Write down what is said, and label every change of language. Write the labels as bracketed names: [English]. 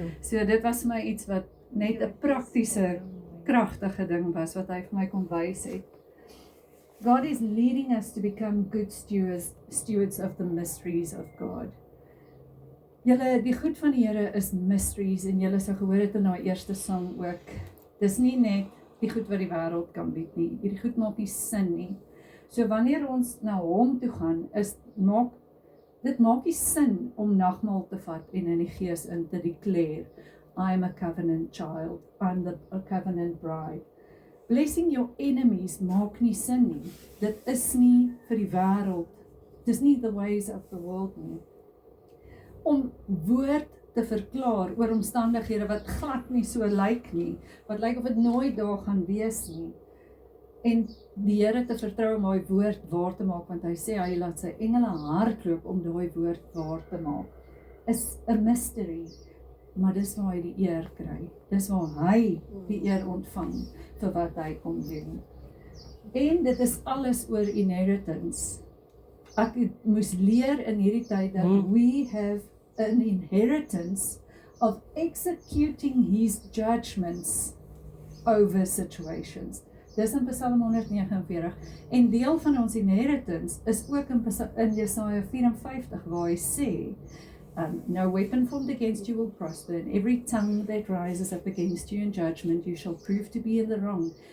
[Afrikaans] So dit was my iets wat net 'n praktiese, kragtige ding was, wat hy vir my kon wys het. [English] God is leading us to become good stewards of the mysteries of God. [Afrikaans] Die goed van die Here is mysteries, en julle sou gehoor het in daai eerste sang ook, dis nie net die goed wat die wêreld kan bied nie, hierdie goed maak nie sin nie. So wanneer ons na hom toe gaan, dit maak nie sin om nagmaal te vat en in die gees in te declare, [English] I am a covenant child, I'm a covenant bride. Blessing your enemies [Afrikaans] maak nie sin nie. Dit is nie vir die wêreld dis nie [English] the ways of the world [Afrikaans] nie. Om woord te verklaar oor omstandighede wat glad nie so lyk nie, wat lyk of dit nooit daar gaan wees nie. En die Here te vertrou om daai woord waar te maak, want hy sê hy laat sy engele hardloop om daai woord waar te maak, is 'n mystery, maar dis waar hy die eer kry. Dis waar hy die eer ontvang vir wat hy kom doen. En dit is alles oor inheritance. Ek moes leer in hierdie tyd dat [English] we have an inheritance of executing his judgments over situations. [Afrikaans] Dis in Psalm 149, en deel van ons inheritance is ook in Jesaja 54 waar hy sê, [English] no weapon formed against you will prosper, and every tongue that rises up against you in judgment you shall prove to be in the wrong.